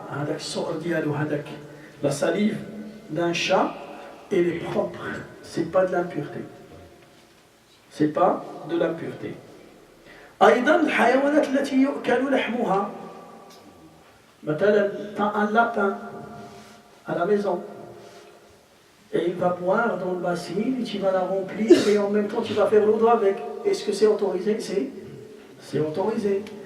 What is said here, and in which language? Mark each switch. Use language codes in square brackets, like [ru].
[ar] هذاك الصؤر ديالو هذاك [fr] la salive d'un chat elle est propre. C'est pas de l'impureté. C'est pas de l'impureté. [ar] أيضا الحيوانات التي يؤكل لحمها. مثلا [fr] tu as un lapin à la maison et il va boire dans le bassin et tu vas la remplir et en même temps tu vas faire l'eau d'eau avec. Est-ce que c'est autorisé? C'est autorisé.